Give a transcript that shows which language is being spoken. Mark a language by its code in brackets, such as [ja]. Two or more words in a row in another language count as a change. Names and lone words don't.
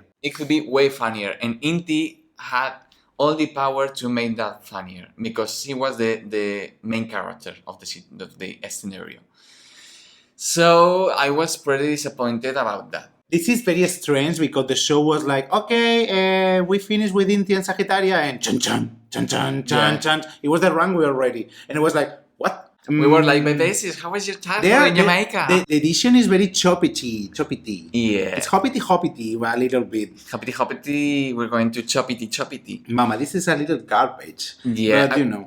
[en] It could be way funnier, and Inti had all the power to make that funnier because she was the main character of the scenario. So I was pretty disappointed about that. This is very strange because the show was like, okay, we finished with Inti and Sagittaria, and chun chun chun chun chun Yeah. chun. It was the runway already, and it was like, what? We were like, but this is, how was your time in Jamaica? The edition is very choppity. Yeah. It's hoppity a little bit. Hoppity hoppity, we're going to choppity. Mama, this is a little garbage. Yeah, But you know.